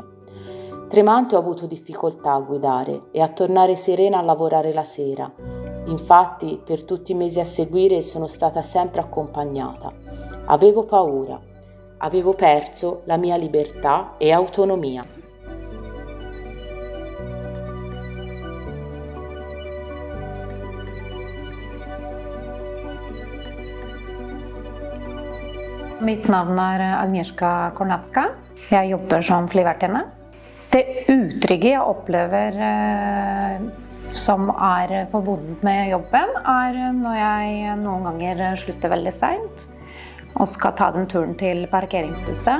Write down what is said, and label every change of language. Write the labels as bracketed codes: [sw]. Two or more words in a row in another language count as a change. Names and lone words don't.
[it] Tremante ho avuto difficoltà a guidare e a tornare serena a lavorare la sera. Infatti, per tutti i mesi a seguire sono stata sempre accompagnata. Avevo paura. Avevo perso la mia libertà e autonomia. [no] Mitt navn Agnieszka Kornacka. Jeg jobber som flyvertinne. Det utrygge jeg opplever som forbundet med jobben, når jeg noen ganger slutter veldig sent og skal ta den turen til parkeringshuset.